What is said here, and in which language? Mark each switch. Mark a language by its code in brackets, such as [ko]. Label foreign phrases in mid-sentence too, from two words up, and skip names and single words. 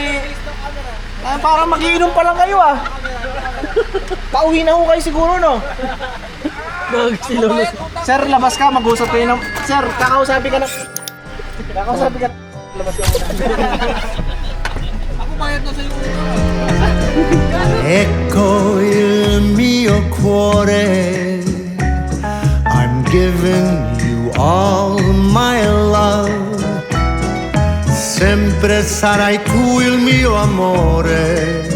[tl] para magiinom pa lang kayo ah. Pauwi na ho kayo siguro no? Sir, labas ka, mag-usap kayo ng... Sir, kakausapin ka ng... Labas ka muna. Ako bayad na sa'yo. [it] Ecco il mio cuore, [en] I'm giving you all my love, [it] sempre sarai tu il mio amore.